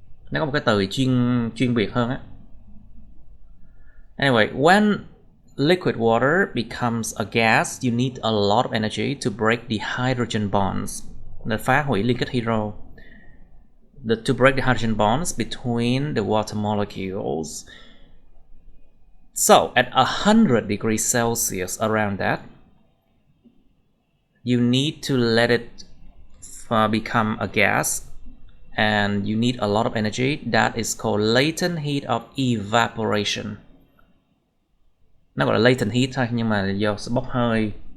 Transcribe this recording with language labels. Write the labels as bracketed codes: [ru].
[vi] Nó có một cái từ chuyên biệt hơn á. [en] Anyway, when liquid water becomes a gas, you need a lot of energy to break the hydrogen bonds. [vi] Để phá hủy liên kết hydro. [en] To break the hydrogen bonds between the water molecules. So, at 100 degrees Celsius, around that, you need to let it become a gas, and you need a lot of energy. That is called latent heat of evaporation. [vi] Nó gọi là latent heat thôi, nhưng mà do bốc hơi.